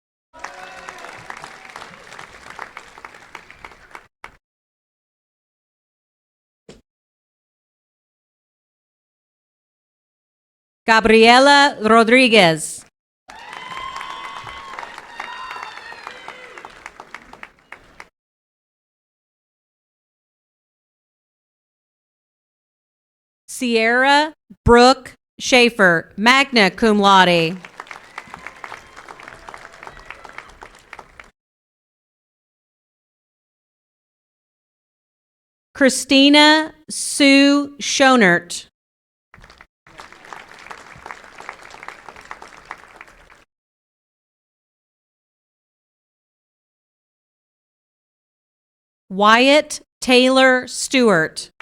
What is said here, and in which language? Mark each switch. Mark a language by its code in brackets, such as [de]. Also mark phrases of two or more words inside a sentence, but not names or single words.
[en] Gabriela Rodriguez. Sierra Brooke Schaefer, [la] magna cum laude. [en] Christina Sue Schonert. Wyatt Taylor Stewart.